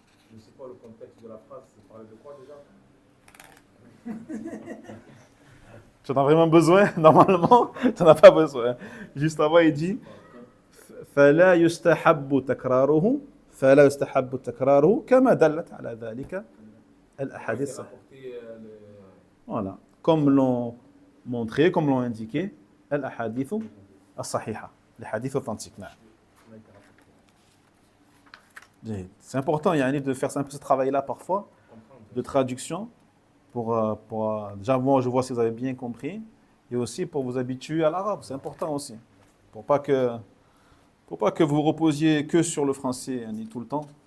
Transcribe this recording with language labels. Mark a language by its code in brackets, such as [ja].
[fr] Je ne sais pas le contexte de la phrase, c'est parler de quoi déjà? Tu en as vraiment besoin? Normalement, tu n'en as pas besoin. Juste avant, il dit [ar] فلا يستحب تكراره فلا يستحب تكراره كما دلت على ذلك الأحاديث الصحيحة. [fr] Voilà. Comme l'ont montré, comme l'ont indiqué [ar] الأحاديث الصحيحة. [fr] Les hadiths authentiques. [ar] نعم. [fr] C'est important yani, de faire un peu ce travail-là parfois, de traduction, pour déjà moi je vois si vous avez bien compris, et aussi pour vous habituer à l'arabe, c'est important aussi, pour pas que vous reposiez que sur le français yani, tout le temps.